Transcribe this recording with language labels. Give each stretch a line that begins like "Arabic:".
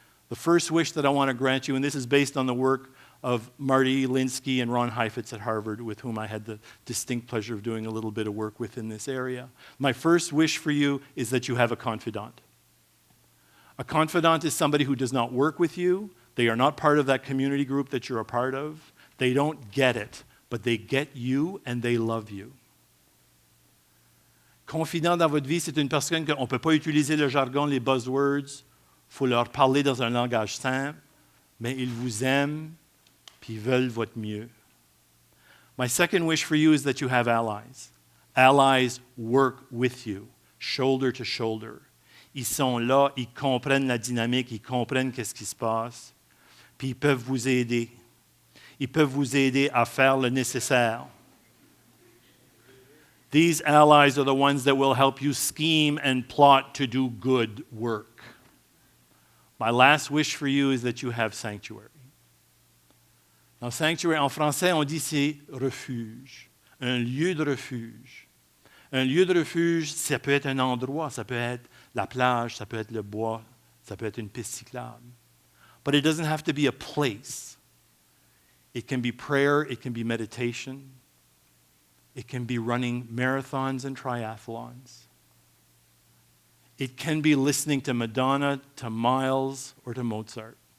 English: The first wish that I want to grant you, and this is based on the work of Marty Linsky and Ron Heifetz at Harvard, with whom I had the distinct pleasure of doing a little bit of work with in this area. My first wish for you is that you have a confidant. A confidant is somebody who does not work with you. They are not part of that community group that you're a part of. They don't get it, but they get you and they love you.
French: Confident dans votre vie, c'est une personne qu'on ne peut pas utiliser le jargon, les buzzwords. Il faut leur parler dans un langage simple, mais ils vous aiment, puis veulent votre mieux.
English: My second wish for you is that you have allies. Allies work with you, shoulder to shoulder.
French: Ils sont là, ils comprennent la dynamique, ils comprennent qu'est-ce qui se passe, puis ils peuvent vous aider. Ils peuvent vous aider à faire le nécessaire.
English: These allies are the ones that will help you scheme and plot to do good work. My last wish for you is that you have sanctuary. Now, sanctuary,
French: en français, on dit c'est refuge, un lieu de refuge. Un lieu de refuge, ça peut être un endroit, ça peut être la plage, ça peut être le bois, ça peut être une piste cyclable.
English: But it doesn't have to be a place. It can be prayer, it can be meditation, it can be running marathons and triathlons. It can be listening to Madonna, to Miles, or to Mozart.